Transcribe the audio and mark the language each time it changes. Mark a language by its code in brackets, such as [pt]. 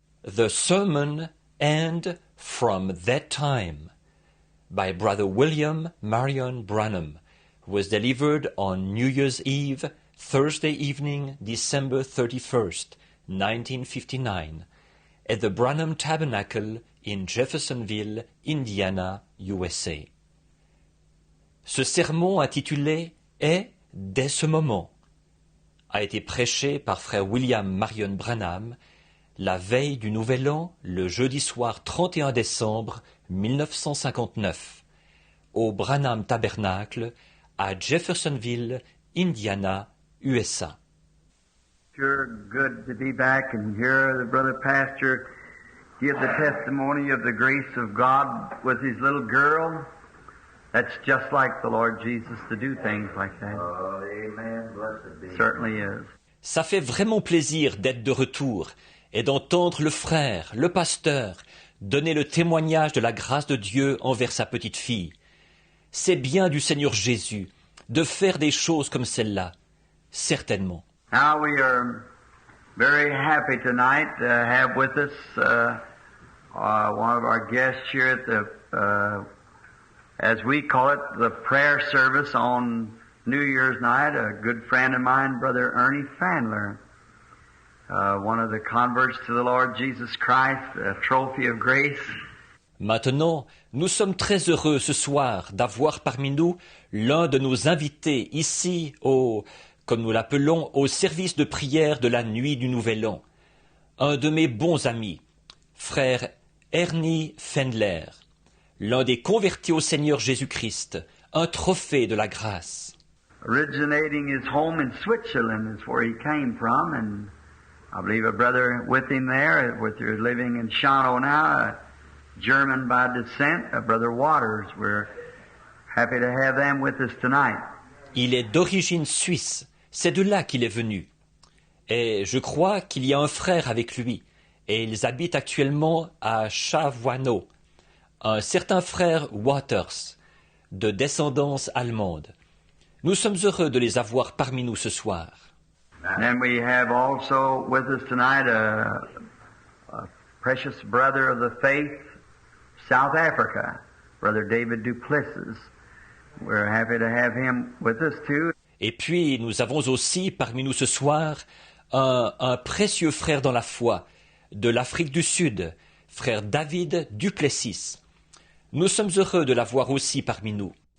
[en] The Sermon and From That Time by Brother William Marion Branham was delivered on New Year's Eve, Thursday evening, December 31st, 1959, at the Branham Tabernacle in Jeffersonville, Indiana, USA. [fr] Ce sermon intitulé « Est dès ce moment » a été prêché par frère William Marion Branham la veille du Nouvel An, le jeudi soir 31 décembre 1959, au Branham Tabernacle à Jeffersonville, Indiana, USA. [en] Sure good to be back and hear the brother pastor give the testimony of the grace of God with his little girl. That's just like the Lord Jesus to do things like that. Oh, amen. Blessed be. Certainly is. [fr] Ça fait vraiment plaisir d'être de retour et d'entendre le frère, le pasteur, donner le témoignage de la grâce de Dieu envers sa petite fille. C'est bien du Seigneur Jésus de faire des choses comme celle-là, certainement. [en] Now we are very happy tonight to have with us one of our guests here at the, as we call it, the prayer service on New Year's night, a good friend of mine, Brother Ernie Fandler, one of the converts to the Lord Jesus Christ, a trophy of grace. [fr] Maintenant, nous sommes très heureux ce soir d'avoir parmi nous l'un de nos invités ici comme nous l'appelons, au service de prière de la nuit du Nouvel An. Un de mes bons amis, frère Ernie Fendler, l'un des convertis au Seigneur Jésus-Christ, un trophée de la grâce. [en] Originating his home in Switzerland is where he came from, and I believe a brother with him there, you're living in Schanow now, a German by descent, a Brother Waters. We're happy to have them with us tonight. [fr] Il est d'origine suisse, c'est de là qu'il est venu. Et je crois qu'il y a un frère avec lui, et ils habitent actuellement à Chavoineau, un certain frère Waters, de descendance allemande. Nous sommes heureux de les avoir parmi nous ce soir. [en] And then we have also with us tonight a precious brother of the faith, South Africa, Brother David Duplessis. We're happy to have him with us too. [fr] Et puis nous avons aussi parmi nous ce soir un précieux frère dans la foi de l'Afrique du Sud, frère David Duplessis. Nous sommes heureux de l'avoir aussi parmi nous.